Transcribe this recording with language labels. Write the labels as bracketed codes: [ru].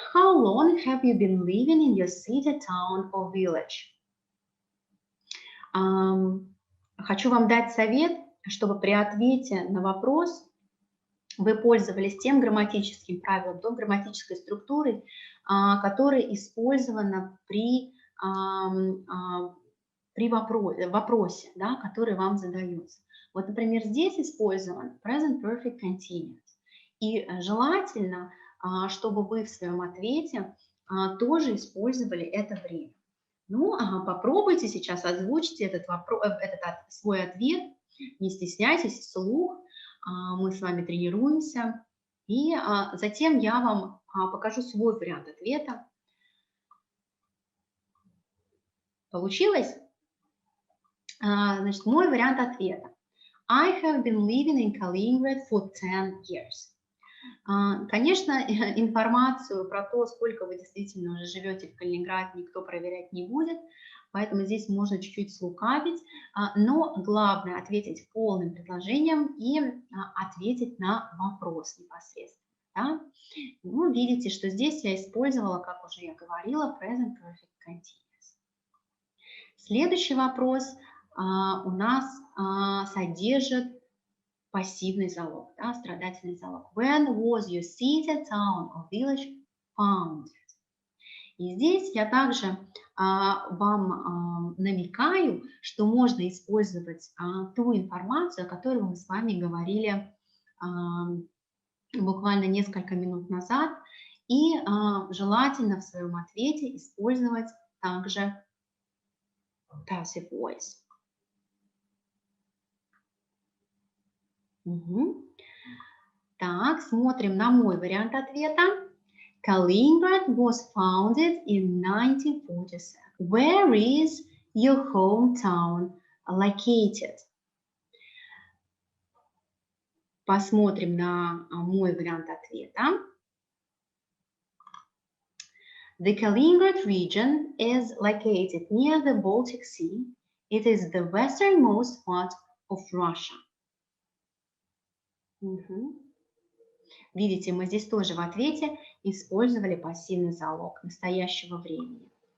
[en] How long have you been living in your city, town or village? [ru] Хочу вам дать совет, чтобы при ответе на вопрос вы пользовались тем грамматическим правилом, той грамматической структурой, которая использована при вопросе, да, который вам задается. Вот, например, здесь использован present perfect continuous. И желательно, чтобы вы в своем ответе тоже использовали это время. Ну, попробуйте сейчас озвучить этот свой ответ, не стесняйтесь, вслух. Мы с вами тренируемся. И затем я вам покажу свой вариант ответа. Получилось? Значит, мой вариант ответа. [en] I have been living in Kaliningrad for 10 years. [ru] Конечно, информацию про то, сколько вы действительно уже живете в Калининграде, никто проверять не будет, поэтому здесь можно чуть-чуть слукавить, но главное ответить полным предложением и ответить на вопрос непосредственно. Да? Ну, видите, что здесь я использовала, как уже я говорила, present perfect continuous. Следующий вопрос у нас содержит пассивный залог, да, страдательный залог. [en] When was your city, town or village founded? [ru] И здесь я также вам намекаю, что можно использовать ту информацию, о которой мы с вами говорили буквально несколько минут назад, и желательно в своем ответе использовать также passive voice. Угу. Так, смотрим на мой вариант ответа. [en] Kaliningrad was founded in 1947. Where is your hometown located? [ru] Посмотрим на мой вариант ответа. [en] The Kaliningrad region is located near the Baltic Sea. It is the westernmost part of Russia. [ru] Угу. Видите, мы здесь тоже в ответе использовали пассивный залог настоящего времени.